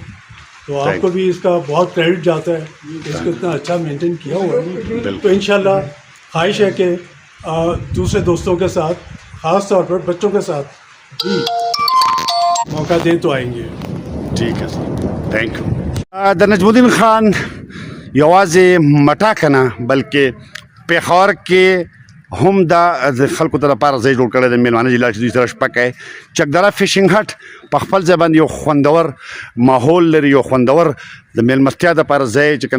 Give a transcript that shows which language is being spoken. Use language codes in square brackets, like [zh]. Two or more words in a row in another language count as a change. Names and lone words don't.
[ur] تو آپ کو بھی اس کا بہت کریڈٹ جاتا ہے، اس کو اتنا اچھا مینٹین کیا ہوا ہے۔ تو انشاءاللہ خواہش ہے کہ دوسرے دوستوں کے ساتھ، خاص طور پر بچوں کے ساتھ بھی موقع دیں تو آئیں گے۔ ٹھیک ہے سر، [en] thank you. [ps] د نجم الدین خان یوازې مټا کنه بلکې پېښور کې هم د خلکو ته لپاره ځای جوړ کړی دی، میلمانه جلال چې دوی سره شپه کوي. چکدره فشنګ هټ په خپل ځای باندې یو خوندور ماحول لري، یو خوندور د میلمستیا دپاره ځای چې کوم